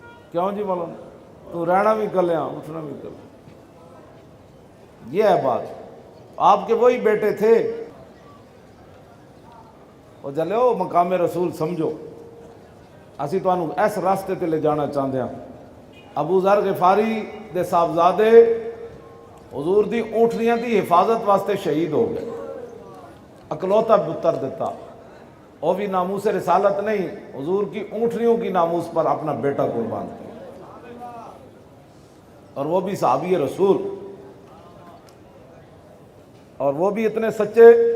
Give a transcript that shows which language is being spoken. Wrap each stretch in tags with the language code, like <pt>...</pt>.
<ur>کیوں جی مولانا, تو رہنا بھی کلیاں, اٹھنا بھی کلیاں. یہ ہے بات. آپ کے وہی بیٹے تھے, وہ جلو مقام رسول سمجھو, اسی تو اس راستے تے لے جانا چاہتے ہیں.</ur> <pa>ابو ذر غفاری دے صاحبزادے حضور دی اونٹنیاں دی حفاظت واسطے شہید ہو گئے.</pa> <ur>اکلوتا پتر دیتا, وہ بھی ناموس رسالت نہیں, حضور کی اونٹنیوں کی ناموس پر اپنا بیٹا قربان کیا, اور وہ بھی صحابی رسول, اور وہ بھی اتنے سچے.</ur>